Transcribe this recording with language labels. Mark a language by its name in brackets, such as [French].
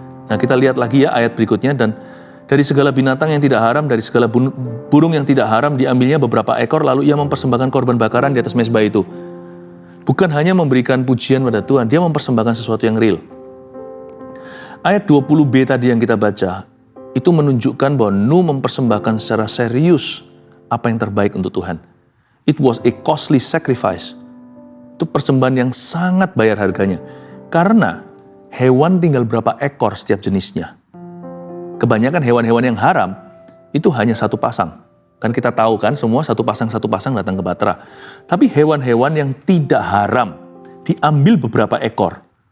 [Indonesian] Nah kita lihat lagi ya ayat berikutnya. Dan dari segala binatang yang tidak haram, dari segala burung yang tidak haram, diambilnya beberapa ekor, lalu ia mempersembahkan korban bakaran di atas mezbah itu. Bukan hanya memberikan pujian pada Tuhan, dia mempersembahkan sesuatu yang real. Ayat 20b tadi yang kita baca, itu menunjukkan bahwa Nuh mempersembahkan secara serius apa yang terbaik untuk Tuhan. [English] It was a costly sacrifice. [Indonesian] Itu persembahan yang sangat bayar harganya. Karena hewan tinggal berapa ekor setiap jenisnya. Kebanyakan hewan-hewan yang haram itu hanya satu pasang. Kan kita tahu kan semua satu pasang datang ke Batra. Tapi hewan-hewan yang tidak haram diambil beberapa ekor.